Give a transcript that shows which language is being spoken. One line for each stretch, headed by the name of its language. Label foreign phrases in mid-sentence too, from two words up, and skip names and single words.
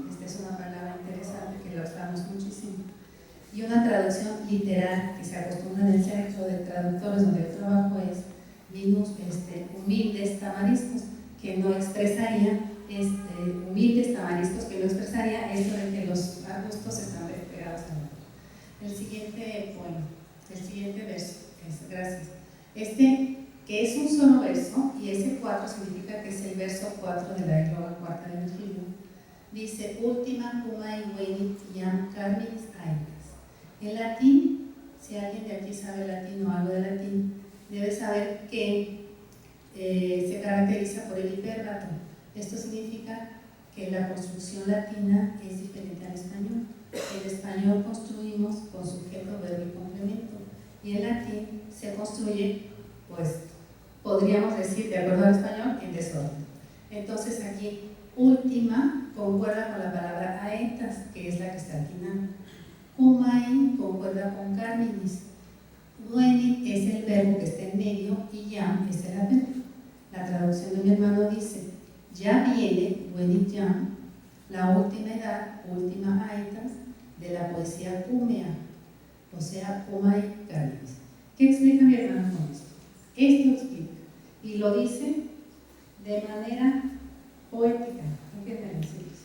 Spanish: Esta es una palabra interesante que la usamos muchísimo. Y una traducción literal que se acostumbra en el centro de traductores donde yo trabajo es humildes tamariscos, que no expresaría, humildes tamariscos, que no expresaría esto de que los arbustos están pegados a la tierra. El siguiente poema, el siguiente verso, gracias. Que es un solo verso, y ese 4 significa que es el verso 4 de la égloga cuarta de Virgilio. Dice,
Latin: Ultima cumai venit iam carminis aetas.
Spanish: En latín, si alguien de aquí sabe latín o algo de latín, debe saber que se caracteriza por el hipérbato. Esto significa que la construcción latina es diferente al español. En español construimos con sujeto, verbo y complemento, y en latín se construye, pues, podríamos decir, de acuerdo al español, en desorden. Entonces aquí, última concuerda con la palabra aetas, que es la que está atinando. Cumai concuerda con carminis. Venit es el verbo que está en medio y iam es el adverbio. La traducción de mi hermano dice, ya viene,
Latin: venit iam,
Spanish: la última edad,
Latin: última aetas,
Spanish: de la poesía cumea, o sea,
Latin: cumai carminis.
Spanish: ¿Qué explica mi hermano con esto? Esto explica, y lo dice de manera poética. ¿Qué me decís?